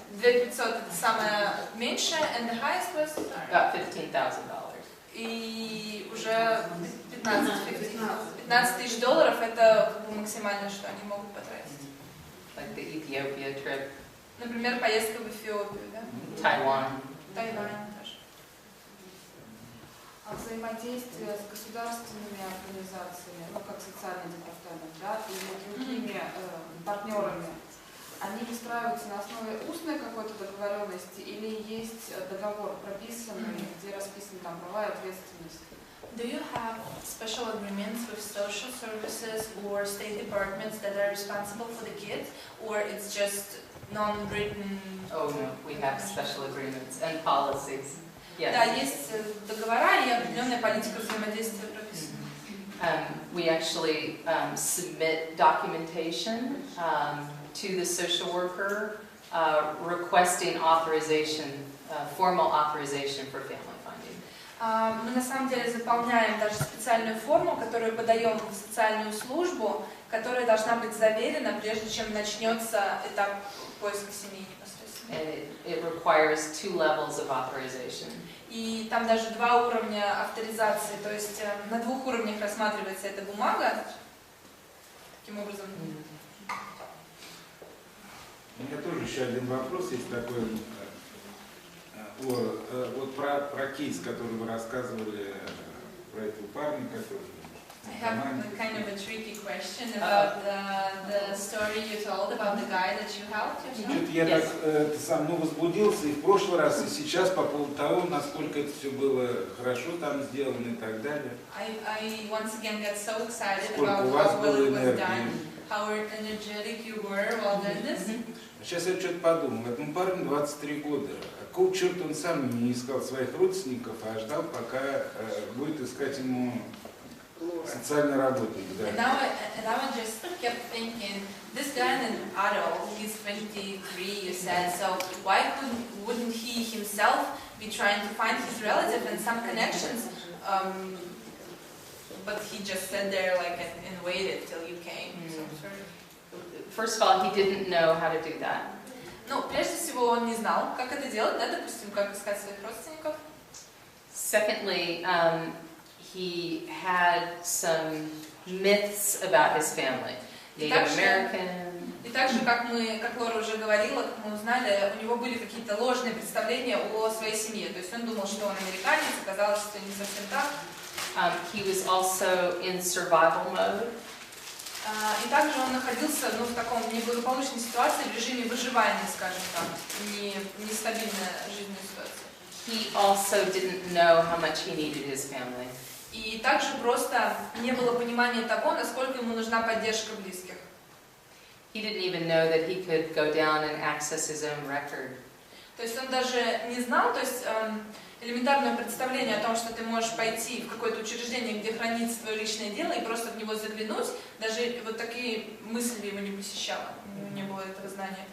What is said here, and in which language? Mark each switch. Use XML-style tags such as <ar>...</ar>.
<ru>2500 это самое меньшее,</ru> <en>and the highest was About $15,000.</en> <ru>И уже $15 000 это как бы максимальное, что они могут потратить.</ru> <en>Like the Ethiopia trip.</en> <ru>Например, поездка в Эфиопию, да?</ru> <en>Taiwan.</en> <ru>Тайвань тоже. А взаимодействие с государственными организациями, ну как социальный департамент, да, и другими партнерами, они выстраиваются на основе устной какой-то договоренности или есть договор прописанный, где расписаны там права и ответственность?</ru> <en>Do you have special agreements with social services or state departments that are responsible for the kids, or it's just non-written? Oh no, we have special agreements and policies. Yes.</en> <ru>Да, есть договора и определенная политика взаимодействия прописана.</ru> <en>We actually submit documentation to the social worker requesting authorization, formal authorization for family funding.</en> <ru>Мы на самом деле заполняем даже специальную форму, которую подаем в социальную службу, которая должна быть заверена, прежде чем начнется этап поиска семьи непосредственно.</ru> <en>And it requires 2 levels of authorization.</en> <ru>И там даже 2 уровня авторизации, то есть на 2 уровнях рассматривается эта бумага. Таким образом. У меня тоже еще один вопрос есть такой. Вот про кейс, который вы рассказывали, про этого парня, который...</ru> <en>I have a kind of a tricky question about the story you told about the guy that you helped yourself.</en> <ru>Я так сам возбудился и в прошлый раз, и сейчас по поводу того, насколько это все было хорошо там сделано и так далее.</ru> <en>I once again get so excited</en> <ru>Сколько у</ru> <en>about</en> <ru>вас</ru> <en>how well</en> <ru>было</ru> <en>it was</en> <ru>энергии.</ru> <en>done, how energetic you were while doing this.</en> <ru>Сейчас я что-то подумал, этому парню 23 года. Какого черта он сам не искал своих родственников, а ждал, пока будет искать ему социальный работник. Да.</ru> <en>And now I just kept thinking, this guy is an adult, he's 23, you said, so why wouldn't he himself be trying to find his relative and some connections? But he just sat there like and waited till you came. First of all, he didn't know how to do that.</en> <ru>Ну, прежде всего, он не знал, как это делать, да, допустим, как искать своих родственников.</ru> <en>Secondly, he had some myths about his family. Native American.</en> <ru>И также, как Лора уже говорила, как мы узнали, у него были какие-то ложные представления о своей семье. То есть он думал, что он американец, оказалось, что не совсем так.</ru> <en>He was also in survival mode.</en> <ru>И также он находился в таком неблагополучной ситуации, в режиме выживания, скажем так, нестабильная жизненная ситуация.</ru> <en>He also didn't know how much he needed his family.</en> <ru>И также просто не было понимания того, насколько ему нужна поддержка близких.</ru> <en>He didn't even know that he could go down and access his own record.</en> <ru>То есть он даже не знал, то есть элементарное представление о том, что ты можешь пойти в какое-то учреждение, где хранится твое личное дело, и просто в него заглянуть, даже вот такие мысли его не посещало, у него не было этого знания.</ru>